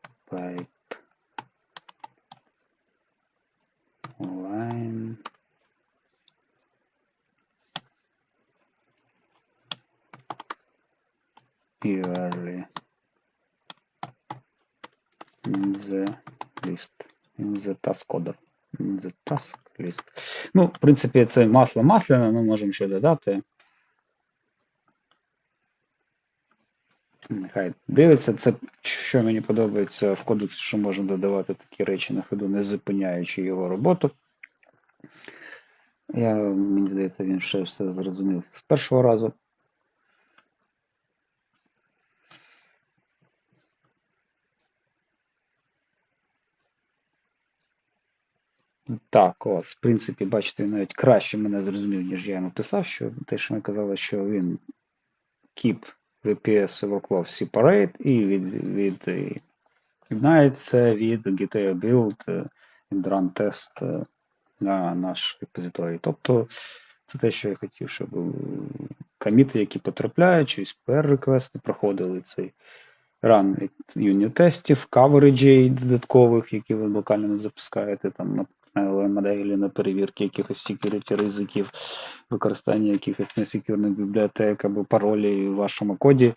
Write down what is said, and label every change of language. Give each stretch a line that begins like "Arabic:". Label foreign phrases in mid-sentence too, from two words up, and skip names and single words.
English: pipeline early in the list, in the task order. The task list.
Ukrainian: Ну, в принципі, це масло масляне, ми можемо ще додати. Нехай дивиться. Це, що мені подобається в кодексі, що можна додавати такі речі на ходу, не зупиняючи його роботу. Мені здається, він ще все зрозумів з першого разу. Так, ось, в принципі, бачите, він навіть краще мене зрозумів, ніж я йому писав, що те, що ми казали, що він
English: keep VPS overclock separate
Ukrainian: і від'єднається від
English: GTA build and run test
Ukrainian: на наш репозиторій. Тобто, це те, що я хотів, щоб коміти, які потрапляють, через PR-реквести проходили цей run юніт-тестів, кавереджей додаткових, які ви локально не запускаєте, там на моделі, на перевірки якихось security ризиків, використання якихось несекюрних бібліотек або паролей в вашому коді.